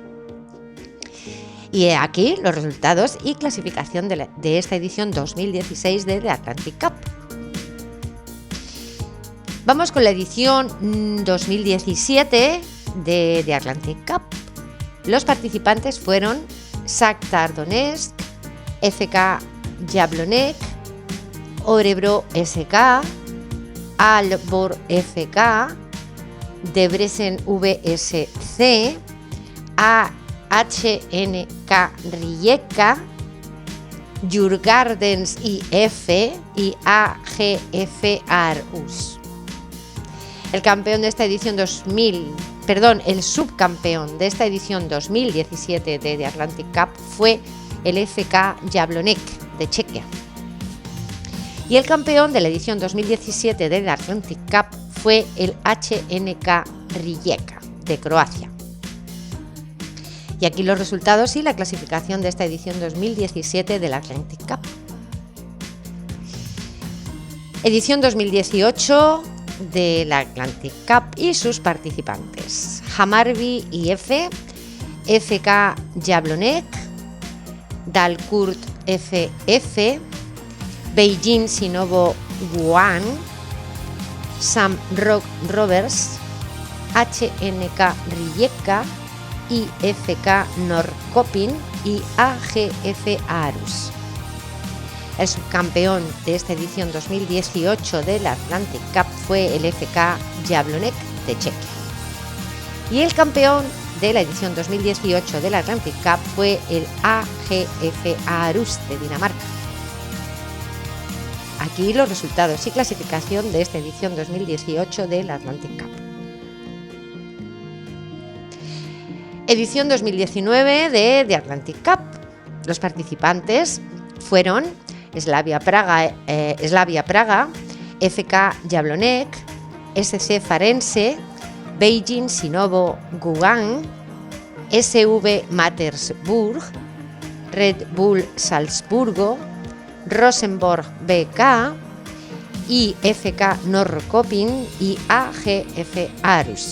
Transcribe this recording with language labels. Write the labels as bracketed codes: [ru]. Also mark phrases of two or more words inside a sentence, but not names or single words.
[es] Y aquí los resultados y clasificación de esta edición 2016 de The Atlantic Cup. Vamos con la edición 2017 de The Atlantic Cup. Los participantes fueron Shakhtar Donetsk, FK Jablonec, Örebro SK, Aalborg FK, Debrecen VSC, HNK Rijeka, Djurgardens IF y AGF Aarhus. El subcampeón de esta edición 2017 de The Atlantic Cup fue el FK Jablonec de Chequia. Y el campeón de la edición 2017 de The Atlantic Cup fue el HNK Rijeka de Croacia. Y aquí los resultados y la clasificación de esta edición 2017 del Atlantic Cup. Edición 2018 de la Atlantic Cup y sus participantes: Hammarby IF, FK Jablonec, Dalkurd FF, Beijing Sinovo Guan, Shamrock Rovers, HNK Rijeka, IFK Norrköping y AGF Aarhus. El subcampeón de esta edición 2018 de la Atlantic Cup fue el FK Jablonec de Chequia. Y el campeón de la edición 2018 de la Atlantic Cup fue el AGF Aarhus de Dinamarca. Aquí los resultados y clasificación de esta edición 2018 de la Atlantic Cup. Edición 2019 de The Atlantic Cup. Los participantes fueron Slavia Praga, FK Jablonec, SC Farense, Beijing Sinovo Gugan, SV Mattersburg, Red Bull Salzburgo, Rosenborg BK, IFK Norrköping y AGF Aarhus.